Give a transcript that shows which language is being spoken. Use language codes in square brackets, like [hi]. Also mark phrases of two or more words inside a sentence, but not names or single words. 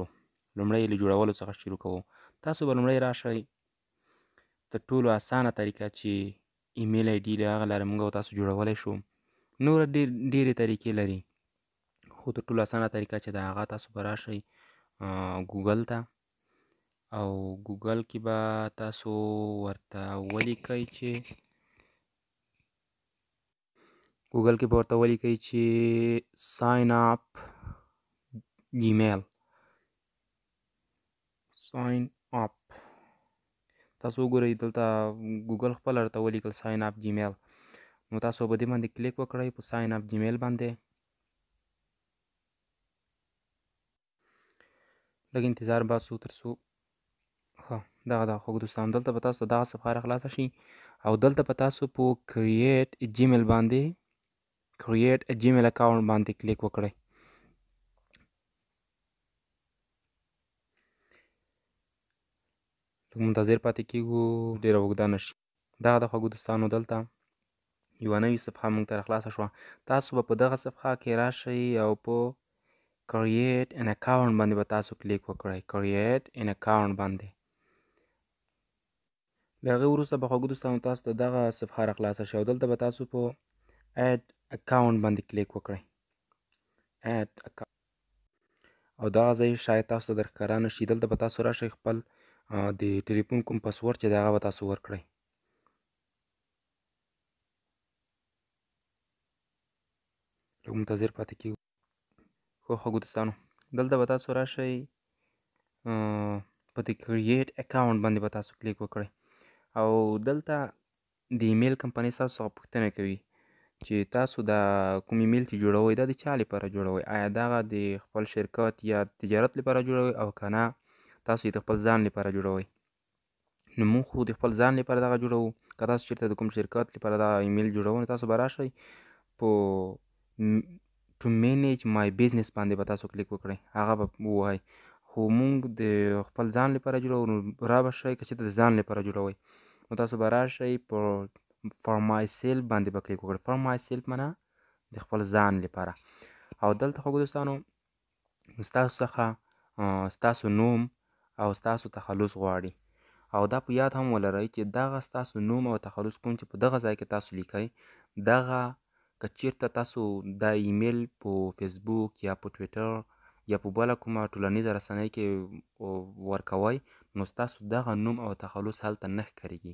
[ps] لومړی له جوړولو څخه شروع کوو. تاسو به لومړی راشئ تر ټولو اسانه طریقه چې ایمیل آی ډي له هغه لارې موږ او تاسو جوړولی شو. نور ډېرې طریقې لري، خو تر ټولو اسانه طریقه چې د هغه تاسو به راشئ ګوګل ته، او ګوګل کې به تاسو ورته ولیکئ چې [en] sign up gmail. sign up [ps] تاسو وګورئ دلته ګوګل خپل درته ولیکل [en] sign up gmail. [ps] نو تاسو په دې باندې کلیک وکړئ په [en] sign up gmail [ps] باندې. لږ انتظار باسو تر څو دغه خوږو دوستانو دلته به تاسو دغه صفحه راخلاصه شي او دلته به تاسو په [en] create a gmail account [ps] باندې کلیک وکړئ. لږ منتظر پاتې کیږو، ډېره اوږده نه شي. دغه د خوږو دوستانو دلته یوه نوې صفحه موږ ته راخلاصه شوه. تاسو به په دغه صفحه کې راشئ او په [en] create an account [ps] باندې به تاسو کلیک وکړئ. [en] create an account [ps] باندې. له هغې وروسته به خوږو دوستانو تاسو ته دغه صفحه راخلاصه شي او دلته به تاسو په [en] add account [ps] باندې کلیک وکړئ. [en] add account [ps] او دغه ځای شاید تاسو ته در ښکاره نه شي. دلته به تاسو راشئ خپل د ټلیفون کوم پاسورډ چې دی هغه به تاسو ورکړئ. لږ منتظر پاتې کیږو. خو خوږو دوستانو دلته به تاسو راشئ په د [en] create account [ps] باندې به تاسو کلیک وکړئ او دلته د ایمیل کمپنۍ تاسو څخه پوښتنه کوي چې تاسو دا کوم ایمیل چې جوړوئ دا د چا لپاره جوړوئ. آیا دغه د خپل شرکت یا تجارت لپاره جوړوئ او که نه تاسو یې د خپل ځان لپاره جوړوئ. نو موږ خو د خپل ځان لپاره دغه جوړوو. که تاسو چېرته د کوم شرکت لپاره دغه ایمیل جوړوئ نو تاسو به راشئ په [en] to manage my business [ps] باندې به تاسو کلیک وکړئ. هغه به ووایي، خو موږ د خپل ځان لپاره جوړوو. نو را به شئ که چېرته د ځان لپاره جوړوئ نو تاسو به راشئ په [en] for myself [ps] باندې به کلیک وکړئ. [en] for myself [ps] معنا د خپل ځان لپاره. او دلته خوږو دوستانو ستاسو څخه ستاسو نوم او ستاسو تخلص غواړي او دا په یاد هم ولرئ چې دغه ستاسو نوم او تخلص کوم چې په دغه ځای کې تاسو لیکئ، دغه که چېرته تاسو دا ایمیل په فیسبوک یا په ټویټر یا په بله کومه ټولنیزه رسنۍ کې ورکوئ نو ستاسو دغه نوم او تخلص هلته نه ښکارېږي.